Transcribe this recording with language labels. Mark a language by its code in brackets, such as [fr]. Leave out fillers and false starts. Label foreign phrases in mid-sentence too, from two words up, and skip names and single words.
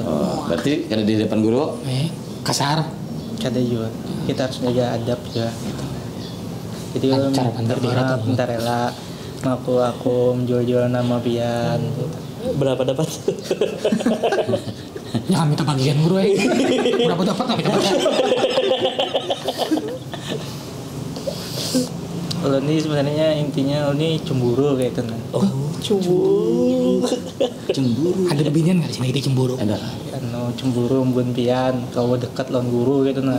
[id] Berarti kada di depan guru Kasar. Kada juga. Kita harus jaga adab juga. Jadi minta rela. Aku menjual-jual nama pian. Berapa dapat? Jangan minta bagian guru ya. Berapa dapat nggak minta bagian? Kalau ini sebenarnya intinya ini cemburu kayak itu nah. Cemburu. Ada lebihnya nggak di sini kita cemburu? Ada. Anu cemburu mbun pian kau dekat lawan guru gitu nah.